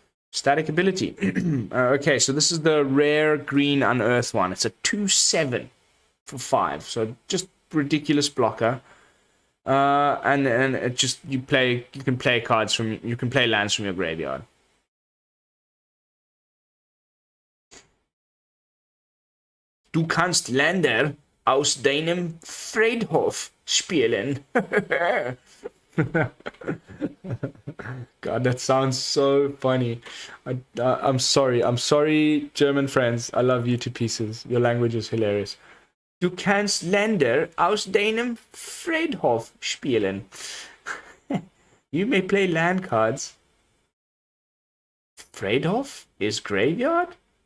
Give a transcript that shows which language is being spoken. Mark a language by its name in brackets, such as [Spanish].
[English] Static ability. Okay, so this is the rare green unearthed one. It's a 2/7 for 5. So just ridiculous blocker. And it just you can play lands from your graveyard. [German] Du kannst Länder aus deinem Friedhof spielen. [English] God, that sounds so funny. I'm sorry, German friends. I love you to pieces. Your language is hilarious. [German] Du kannst Länder aus deinem Friedhof spielen. [English] You may play land cards. Friedhof is graveyard?